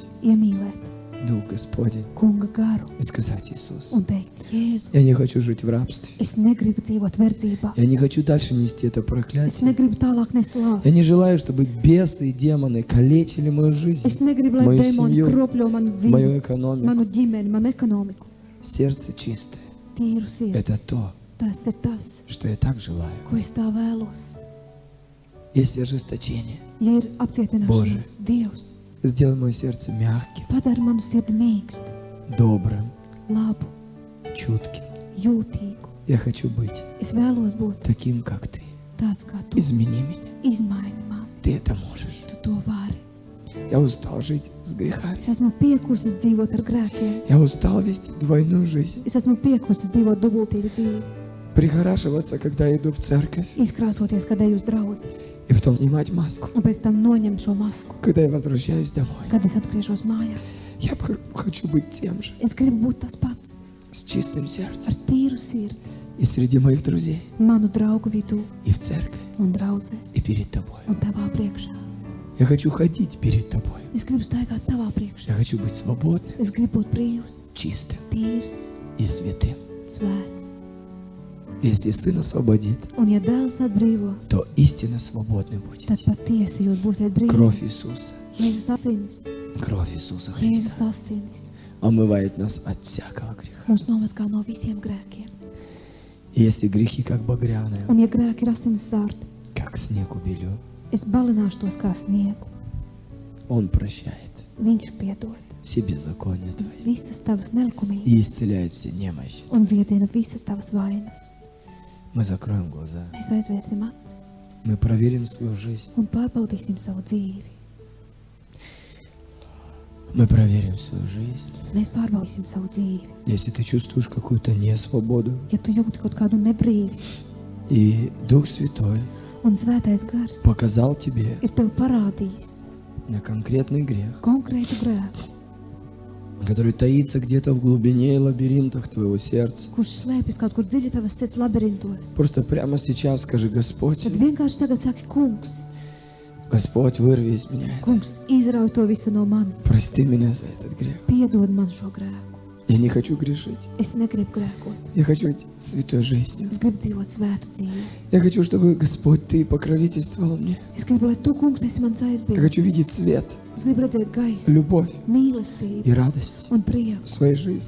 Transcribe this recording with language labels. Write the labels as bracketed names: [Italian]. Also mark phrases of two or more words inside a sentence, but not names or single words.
[Latvian] iemīlēt [Russian] Дух Господень [Latvian] Kunga garu [Russian] и сказать: Иисус, [Latvian] un teikt, Jēzu, [Russian] я не хочу жить в рабстве. [Latvian] es negribu dzīvot verdzībā. [Russian] Я не хочу дальше нести это [Latvian] Es [Russian] проклятие. [Latvian] negribu tālāk nest [Russian] Я [Latvian] lāstu. [Russian] не желаю, чтобы бесы и демоны калечили мою жизнь, [Latvian] Es negribu, lai [Russian] мою [Latvian] demoni [Russian] семью, [Latvian] kropļo manu dzīvi, [Russian] мою экономику. [Latvian] manu ģimeni, manu ekonomiku. [Russian] Сердце чистое. [Latvian] Tīru sirdi. [Russian] Это то, [Latvian] Tas ir tas, [Russian] что я так желаю. [Latvian] ko es tā vēlos. [Russian] Если ожесточение, [Latvian] Ja ir apcietināšanās, Dievs, [Russian] сделай мое сердце мягким, [Latvian] padara manu sirdi mīkstu, [Russian] добрым, [Latvian] labu, [Russian] чутким. [Latvian] jūtīgu. [Russian] Я хочу быть [Latvian] Es vēlos būt [Russian] таким, как ты. [Latvian] tāds kā tu. [Russian] Измени меня. [Latvian] Izmaini mani. [Russian] Ты это можешь. [Latvian] Tu to vari. [Russian] Я устал жить с грехами. [Latvian] Es esmu piekusis dzīvot ar grēkiem. [Russian] Я устал вести двойную жизнь. [Latvian] Es esmu piekusis dzīvot dubultīgu dzīvi. [Russian] Прихорашиваться, когда иду в церковь. [Latvian] Izkrāsoties, kad eju uz draudzi. [Russian] И потом снимать маску, [Latvian] Un pēc tam noņemt šo masku, [Russian] когда я возвращаюсь домой. [Latvian] kad es atgriežos mājās. [Russian] Я хочу быть тем же. [Latvian] Es gribu būt tas pats, [Russian] С чистым сердцем. [Latvian] ar tīru sirdi, [Russian] И среди моих друзей. [Latvian] manu draugu vidū [Russian] И в церкви. [Latvian] un draudzē [Russian] И перед тобой. [Latvian] un tavā priekšā. [Russian] Я хочу ходить перед тобой. [Latvian] Es gribu staigāt tavā priekšā. [Russian] Я хочу быть свободным, [Latvian] Es gribu būt brīvs, [Russian] чистым [Latvian] tīrs, [Russian] и святым. [Latvian] svēts. [Russian] Если Сын освободит, [Latvian] Un ja dēls atbrīvo, [Russian] то истинно свободны будете. [Latvian] tad patiesi jūs būsiet brīvi. [Russian] Кровь Иисуса. [Latvian] Jēzus asinis, [Russian] Кровь Иисуса Христа. [Latvian] Jēzus asinis, [Russian] омывает нас от всякого греха. [Latvian] mūs nomazgā no visiem grēkiem. [Russian] И если грехи как багряные, [Latvian] Un, ja grēki ir asins sārti, [Russian] как снег убелю, [Latvian] es balināšu tos kā sniegu. [Russian] Он прощает [Latvian] Viņš piedod [Russian] все беззакония твои [Latvian] visas tavas nelikumības [Russian] и исцеляет все немощи. [Latvian] un dziedina visas tavas vainas. [Russian] Мы закроем глаза, [Latvian] Mēs aizvērsim acis [Russian] мы проверим свою жизнь, [Latvian] un pārbaudīsim savu dzīvi. [Russian] мы проверим свою жизнь. [Latvian] Mēs pārbaudīsim savu dzīvi. [Russian] Если ты чувствуешь какую-то несвободу, [Latvian] Ja tu jūti kaut kādu nebrīvi, [Russian] и Дух Святой [Latvian] un Svētais Gars [Russian] показал тебе [Latvian] ir tev parādījis [Russian] на конкретный грех, [Latvian] konkrētu grēku, [Russian] который таится где-то в глубине и лабиринтах твоего сердца, [Latvian] kurš slēpjas kaut kur dziļi tavas sirds labirintos, [Russian] просто прямо сейчас скажи: Господь, [Latvian] tad vienkārši tagad saki, kungs, [Russian] Господь, вырви из меня это. [Latvian] kungs, izrauj to visu no manis. [Russian] Прости меня за этот грех. [Latvian] Piedod man šo grēku. [Russian] Я не хочу грешить. [Latvian] Es negribu grēkot. [Russian] Я хочу жить святой жизнью. [Latvian] Es gribu dzīvot svētu dzīvi. [Russian] Я хочу, чтобы, Господь, Ты покровительствовал мне. [Latvian] Es gribu, lai tu, kungs, esi mans [Russian] Я [Latvian] aizbildnis. [Russian] хочу видеть свет, [Latvian] Es gribu redzēt gaisu, [Russian] любовь [Latvian] mīlestību [Russian] и радость [Latvian] un prieku [Russian] в своей жизни.